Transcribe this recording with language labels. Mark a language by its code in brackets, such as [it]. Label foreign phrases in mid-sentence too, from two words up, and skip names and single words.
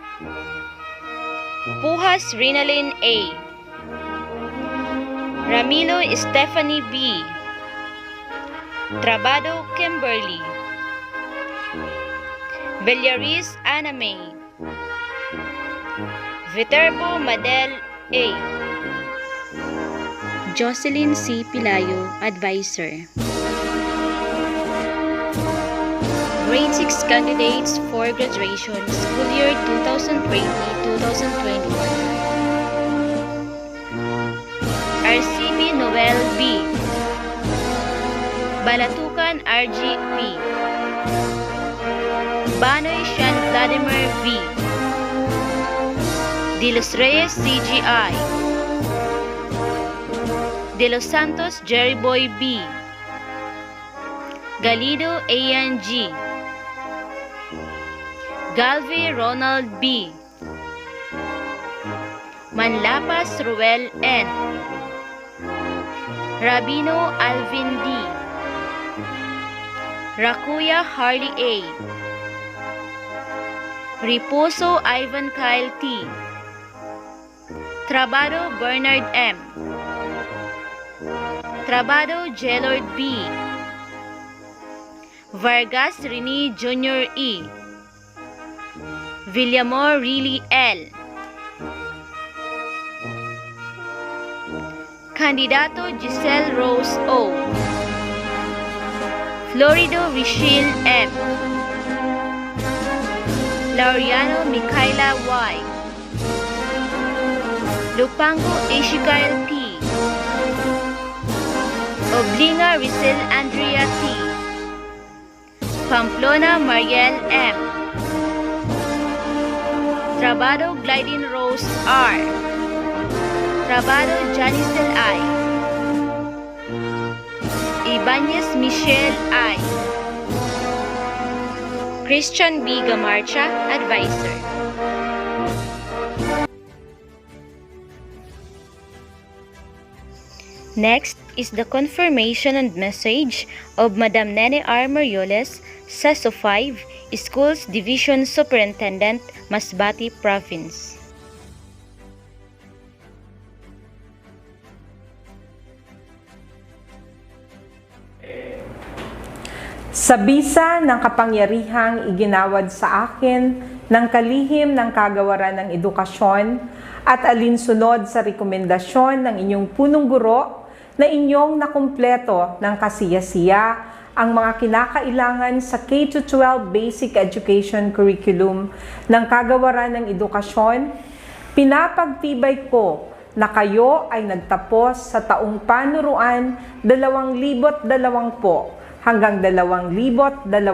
[en] Pujas Rinalyn A. Ramilo Stephanie B. Trabado Kimberly. Villaris Anna May. Viterbo Madel A. Jocelyn C. Pilayo, Advisor. Grade 6 candidates for graduation, school year 2020-2021. RCB Noel B. Balatukan RG P. Banoy Sean Vladimir V. De Los Reyes CGI. De Los Santos Jerry Boy B. Galido Ayan G. Galvey Ronald B. Manlapas Ruel N. Rabino Alvin D. Rakuya Harley A. Riposo Ivan Kyle T. Trabado Bernard M. Trabado Jelord B. Vargas Rini Jr. E. Villamor Riley L. Candidato Giselle Rose O. Florido Richelle M. Laureano Micaela Y. Lupango Ishikael P. Oblinga Rizel Andrea T. Pamplona Mariel M. Trabado Glidin Rose R. Trabado Janicel I. Ibanez Michelle I. Christian B. Gamarcha, Advisor. Next is the confirmation and message of Madam Nene R. Marioles, SESO 5, Schools Division Superintendent, Masbate Province. [tl] Sa bisa ng kapangyarihang iginawad sa akin ng kalihim ng kagawaran ng edukasyon at alinsunod sa rekomendasyon ng inyong punong guro na inyong nakumpleto ng kasiyasiya ang mga kinakailangan sa K-12 Basic Education Curriculum ng kagawaran ng edukasyon, pinapagtibay ko na kayo ay nagtapos sa taong panuruan 2020 hanggang 2021.